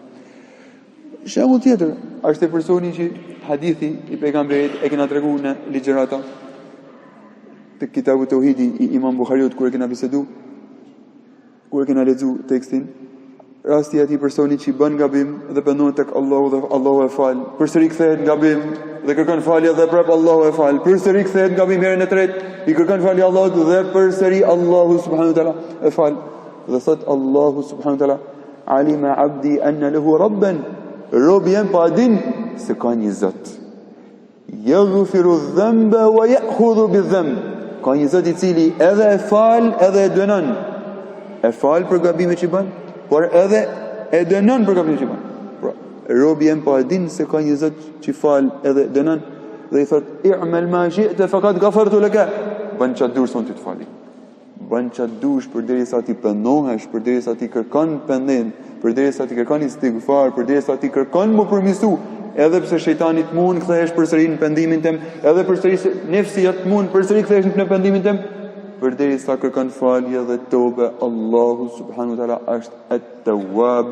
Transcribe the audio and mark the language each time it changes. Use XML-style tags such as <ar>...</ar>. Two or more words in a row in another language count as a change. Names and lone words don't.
<sq>Shembull tjetër është e personi që hadithi i pejgamberit e kena treguar në ligjërata te kitabu Teuhidi i Imam Buhariut, kur e kena bisedu, kur e kena lexu tekstin, rasti i atij personi që bën gabim dhe pendohet tek Allahu dhe Allahu e fal. Përsëri kthehet në gabim dhe kërkon falje dhe prap Allahu e fal. Përsëri kthehet në gabim herën e tretë, i kërkon falje Allahut dhe përsëri Allahu</sq> <ar>سبحانه وتعالى</ar> <sq>e fal. Dhe thot Allahu</sq> <ar>سبحانه وتعالى, علم عبدي أن له ربا,</ar> <sq>robi jam pa din se ka një Zot.</sq> <ar>يغفر الذنب ويأخذ بالذنب.</ar> <sq>Ka një Zot i cili edhe e fal edhe e dënon. E fal për gabimet që bën, por edhe e dënon për gabimet që bën. Pra, robi jam pa din se ka një Zot që fal edhe dënon dhe i thot,</sq> <ar>اعمل ما شئت فقد غفرت لك.</ar> <sq>Bën çfarë dush son ti të fali. Bën çfarë dush përderisa ti pendohesh, përderisa ti kërkon pendim, përderisa ti kërkon istighfar, përderisa ti kërkon më përmirësu, edhe pse shejtani të mund kthehesh përsëri në pendimin tim, edhe përsëri nefsia të mund përsëri kthehesh në pendimin tim, përderisa kërkon falje dhe tobe, Allahu</sq> <ar>سبحانه وتعالى</ar> <sq>është at-Teueb.</sq>